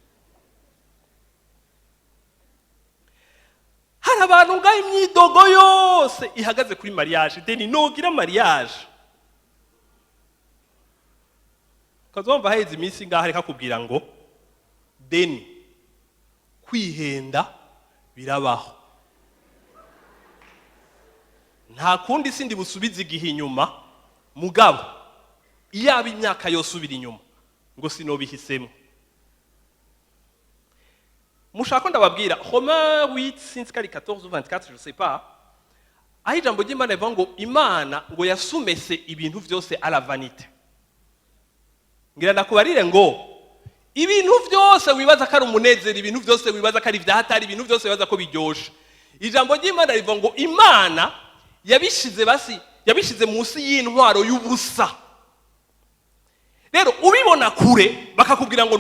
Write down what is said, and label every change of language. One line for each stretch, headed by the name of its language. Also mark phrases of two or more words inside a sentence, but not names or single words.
Rundi: hari abantu ngaho imyidogo yose ihagaze kuri mariage deni nogira mariage kazomva haheze iminsi ngaho reka kubwira ngo deni kwihenda birabaho nta kundi sindi busubize igihe inyuma mugabo iyaba imyaka yose ubira inyuma ngo sinobihisemo mushaka ndababwira Romains 8 since 14
French: ou 24 je sais pas
Rundi: aho ijambo ry'Imana rivuga ngo Imana ngo yasumese ibintu vyose
French: à la vanité
Rundi: ngira ndakubarire ngo ibintu vyose wibaza ko ari umunezero ibintu vyose wibaza ko ari vyahatari ibintu vyose wibaza ko biryoshe ijambo ry'Imana rivuga ngo Imana yabishize munsi y'intwaro y'ubusa rero ubibona kure bakakubwira ngo